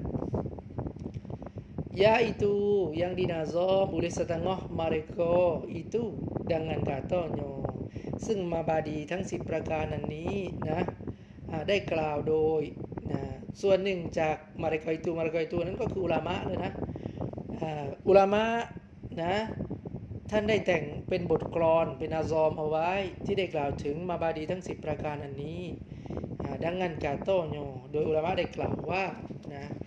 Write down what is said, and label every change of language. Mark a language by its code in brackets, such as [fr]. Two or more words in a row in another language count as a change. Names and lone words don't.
[ms] yaitu yang dinazam oleh setengah mereka itu dengan katanya [th] ซึ่งมาบาดีทั้ง10ประการนั้นนี้นะได้กล่าวโดยนะส่วนหนึ่งจากมาริกอยตูนั้นก็คืออุลามะเลยนะอุลามะนะท่านได้แต่งเป็นบทกลอนเป็นอาซอมเอาไว้ที่ได้กล่าวถึงมาบาดีทั้ง10ประการอันนี้ดังนั้นกาโตโยโดยอุลามะได้กล่าวว่านะ